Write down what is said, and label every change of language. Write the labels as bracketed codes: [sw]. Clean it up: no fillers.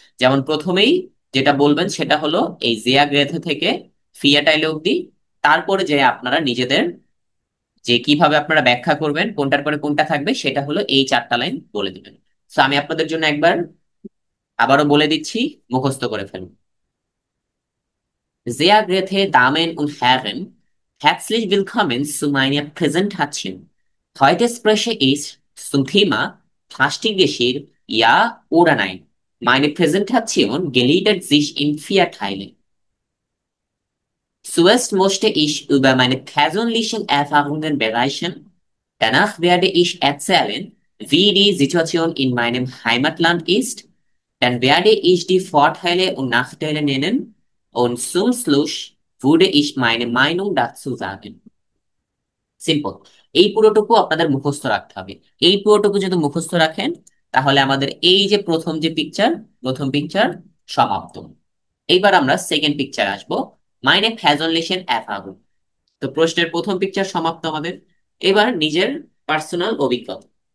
[bn] যেমন প্রথমেই যেটা বলবেন সেটা হলো এই জিয়া গ্রেথে থেকে ফিয়া টাইলে অব্দি, তারপরে যে আপনারা নিজেদের যে কিভাবে আপনারা ব্যাখ্যা করবেন কোনটার পরে কোনটা থাকবে সেটা হলো এই 4টা লাইন বলে দিবেন। তো আমি আপনাদের জন্য একবার আবারও বলে দিচ্ছি, মুখস্থ করে ফেলুন। [de] Sehr geehrte Damen und Herren, herzlich willkommen zu meiner Präsentation। Heute spreche ich zum Thema Plastikgeschirr, ja oder nein। Meine Präsentation gliedert sich in vier Teile। Zuerst möchte ich über meine persönlichen Erfahrungen berichten. Danach werde ich erzählen, wie die Situation in meinem Heimatland ist। Dann werde ich die Vorteile und Nachteile nennen und zum Schluss würde ich meine Meinung dazu sagen. [bn] Simple. এই পুরোটুকু আপনাদের মুখস্থ রাখতে হবে। এই পুরোটুকু যদি মুখস্থ রাখেন, তাহলে আমাদের এই যে প্রথম পিকচার সমাপ্ত। এইবার আমরা সেকেন্ড পিকচার আসবো, মাইনে ফ্যাজনলিশন অ্যাফাগুন। তো প্রশ্নের প্রথম পিকচার সমাপ্ত আমাদের। এবার নিজের পার্সোনাল অভিজ্ঞতা।